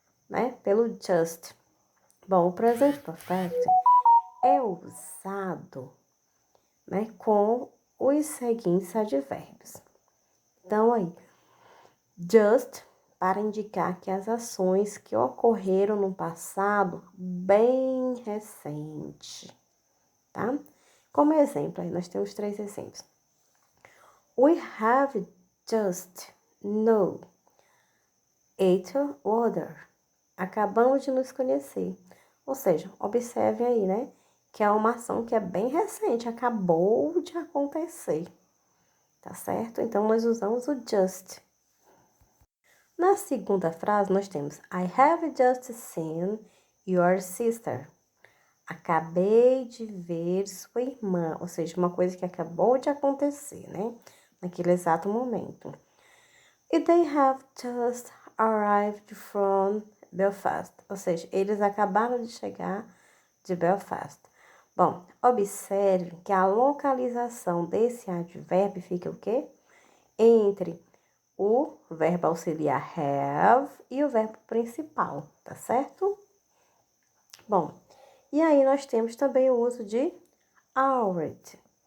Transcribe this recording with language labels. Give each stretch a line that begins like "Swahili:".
Portuguese: né, pelo just. Bom, o present perfect é usado, né, com os seguintes advérbios. Então, aí, just para indicar que as ações que ocorreram no passado bem recente, tá? Como exemplo, aí nós temos 3 exemplos.
English: We have just known each other.
Portuguese: Acabamos de nos conhecer. Ou seja, observe aí, né? Que é uma ação que é bem recente, acabou de acontecer. Tá certo? Então, nós usamos o just. Na segunda frase, nós temos
English: I have just seen your sister.
Portuguese: Acabei de ver sua irmã. Ou seja, uma coisa que acabou de acontecer, né? Naquele exato momento.
English: E they have just arrived from Belfast.
Portuguese: Ou seja, eles acabaram de chegar de Belfast. Bom, observe que a localização desse advérbio fica o quê? Entre o verbo auxiliar have e o verbo principal, tá certo? Bom, e aí nós temos também o uso de already.